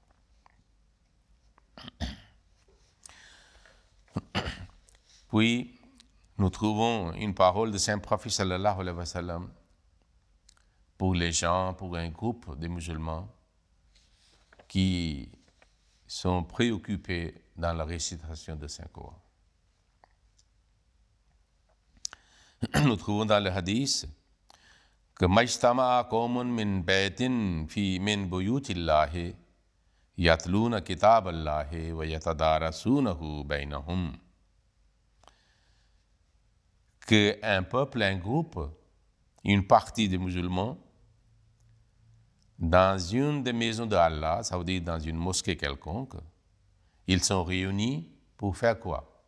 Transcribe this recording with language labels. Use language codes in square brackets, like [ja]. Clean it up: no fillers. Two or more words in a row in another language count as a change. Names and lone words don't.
[fr] Puis, nous trouvons une parole de saint prophète [ar] صلى الله عليه وسلم [fr] pour les gens, pour un groupe de musulmans qui sont préoccupés dans la récitation de Saint-Coran. Nous trouvons dans le hadith que [ar] ما اجتمع قوم من بيت في من بيوت الله يتلون كتاب الله ويتدارسونه بينهم. [fr] Que un peuple, un groupe, une partie des musulmans, dans une des maisons d'Allah, ça veut dire dans une mosquée quelconque, ils sont réunis pour faire quoi?